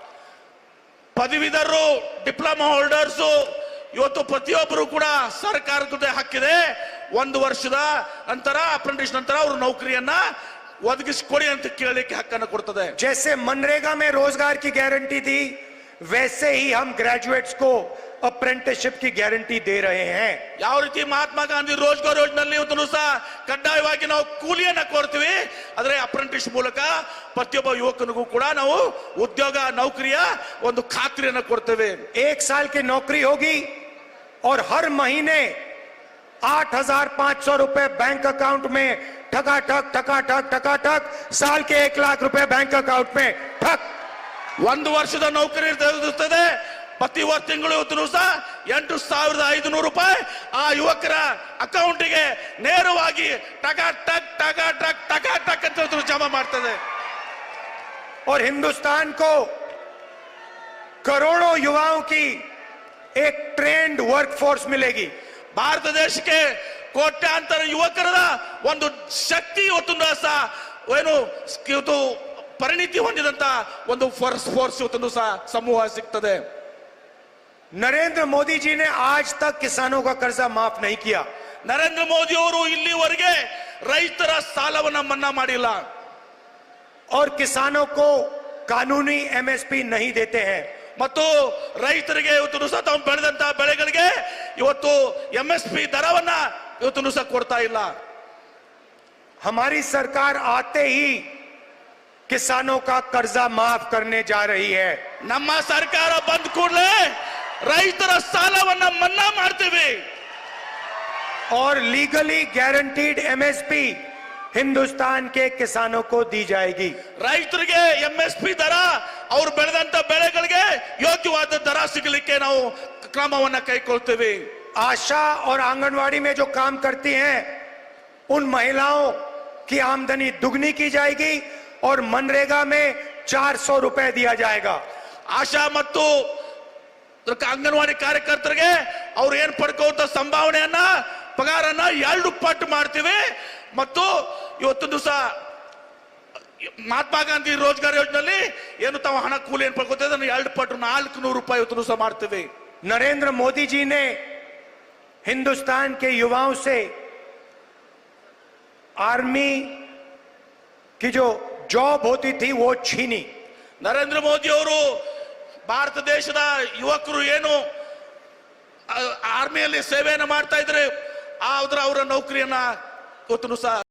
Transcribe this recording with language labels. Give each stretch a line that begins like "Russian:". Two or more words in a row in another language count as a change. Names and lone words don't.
Kannada: ಪದವೀಧರರು
English: diploma holders
Kannada: ಇವತ್ತು ಪ್ರತಿಯೊಬ್ಬರು ಕೂಡ ಸರ್ಕಾರದ ಜೊತೆ ಹಕ್ಕಿದೆ 1 ವರ್ಷದ ನಂತರ ಅಪ್ರೆಂಟಿಸ್ ನಂತರ ಅವರು ನೌಕರಿಯನ್ನ ಒದಗಿಸಿಕೊಡಿ ಅಂತ ಕೇಳಲಿಕ್ಕೆ ಹಕ್ಕನ್ನು ಕೊಡ್ತದೆ।
Hindi: जैसे मनरेगा में रोजगार की गारंटी थी, वैसे ही हम ग्रेजुएट्स को अप्रेंटिसशिप की गारंटी दे रहे हैं।
Kannada: ಯಾವ ರೀತಿ ಮಹಾತ್ಮ ಗಾಂಧಿ ರೋಜ್ಗಾರ್ ಯೋಜನೆಯಲ್ಲಿ ಇವತ್ತು ಸಹ ಕಡ್ಡಾಯವಾಗಿ ನಾವು ಕೂಲಿಯನ್ನ ಕೊಡ್ತೀವಿ, ಆದ್ರೆ ಅಪ್ರೆಂಟಿಸ್ ಮೂಲಕ ಪ್ರತಿಯೊಬ್ಬ ಯುವಕನಿಗೂ ಕೂಡ ನಾವು ಉದ್ಯೋಗ ನೌಕರಿಯ ಒಂದು ಖಾತ್ರಿಯನ್ನ ಕೊಡ್ತೇವೆ।
Hindi: 1 साल की नौकरी होगी और हर महीने 8,500 रुपए
English: bank account
Hindi: में ठकाठक ठकाठक ठकाठक, साल के 1 लाख रुपए
English: bank account
Hindi: में ठक।
Kannada: 1 ವರ್ಷದ ನೌಕರಿ ಇರುತ್ತದೆ, ಪ್ರತಿ ತಿಂಗಳು ಇವತ್ತು ಸಹ 8,500 ರೂಪಾಯಿ ಆ ಯುವಕರ ಅಕೌಂಟಿಗೆ ನೇರವಾಗಿ ಟಕಾಟಕ್ ಟಕಾಟಕ್ ಟಕಾಟಕ್ ಅಂತ ಜಮಾ ಮಾಡ್ತದೆ।
Hindi: और हिंदुस्तान को करोड़ों युवाओं की एक
English: trained workforce
Hindi: मिलेगी।
Kannada: ಭಾರತ ದೇಶಕ್ಕೆ ಕೋಟ್ಯಾಂತರ ಯುವಕರ ಒಂದು ಶಕ್ತಿ ಇವತ್ತು ಸಹ ಏನು ಇವತ್ತು ಪರಿಣಿತಿ ಹೊಂದಿದಂತ ಒಂದು ಫೋರ್ಸ್ ಇವತ್ತು ಸಹ ಸಮೂಹ ಸಿಗ್ತದೆ।
Hindi: नरेंद्र मोदी जी ने आज तक किसानों का कर्जा माफ नहीं किया।
Kannada: ನರೇಂದ್ರ ಮೋದಿ ಅವರು ಇಲ್ಲಿವರೆಗೆ ರೈತರ ಸಾಲವನ್ನ ಮನ್ನಾ ಮಾಡಿಲ್ಲ
Hindi: और किसानों को कानूनी एमएसपी नहीं देते हैं।
Kannada: ಮತ್ತು ರೈತರಿಗೆ ಇವತ್ತು ಸಹ ತಾವು ಬೆಳೆದಂತ ಬೆಳೆಗಳಿಗೆ ಇವತ್ತು ಎಂಎಸ್ಪಿ ದರವನ್ನ ಇವತ್ತು ಸಹ ಕೊಡ್ತಾ ಇಲ್ಲ।
Hindi: हमारी सरकार आते ही किसानों का कर्जा माफ करने जा रही है।
Kannada: ನಮ್ಮ ಸರ್ಕಾರ ಬಂದ ಕೂಡಲೇ ರೈತರ ಸಾಲವನ್ನ ಮನ್ನಾ ಮಾಡ್ತೇವೆ
Hindi: और
English: legally guaranteed MSP
Hindi: हिंदुस्तान के किसानों को दी जाएगी।
Kannada: ರೈತರಿಗೆ ಎಂಎಸ್ಪಿ ದರ ಅವರು ಬೆಳೆದಂತ ಬೆಳೆಗಳಿಗೆ ಯೋಗ್ಯವಾದ ದರ ಸಿಗಲಿಕ್ಕೆ ನಾವು ಕ್ರಮವನ್ನ ಕೈಗೊಳ್ತೇವೆ।
Hindi: आशा और आंगनवाड़ी में जो काम करती हैं उन महिलाओं की आमदनी दुगनी की जाएगी और मनरेगा में 400 रुपए दिया जाएगा।
Kannada: ಆಶಾ ಮತ್ತು ಅಂಗನವಾಡಿ ಕಾರ್ಯಕರ್ತರಿಗೆ ಅವ್ರು ಏನ್ ಪಡ್ಕೋತ ಸಂಭಾವನೆಯನ್ನ ಪಗಾರನ್ನ 2 ಪಟ್ಟು ಮಾಡ್ತೀವಿ ಮತ್ತು ಇವತ್ತು ದಿವಸ ಮಹಾತ್ಮ ಗಾಂಧಿ ರೋಜ್ಗಾರ್ ಯೋಜನೆಯಲ್ಲಿ ಏನು ತಾವು ಹಣ ಕೂಲಿ ಏನ್ ಪಡ್ಕೋತ 2 ಪಟ್ಟು 400 ರೂಪಾಯಿ ಇವತ್ತು ದಿವಸ ಮಾಡ್ತೀವಿ।
Hindi: नरेंद्र मोदी जी ने हिंदुस्तान के युवाओं से आर्मी की जो जॉब होती थी वो छीनी।
Kannada: ನರೇಂದ್ರ ಮೋದಿ ಅವರು ಭಾರತ ದೇಶದ ಯುವಕರು ಏನು ಆರ್ಮಿಯಲ್ಲಿ ಸೇವೆಯನ್ನು ಮಾಡ್ತಾ ಇದ್ರೆ ಅವರ ನೌಕರಿಯನ್ನ ಇವತ್ತು ಸಹ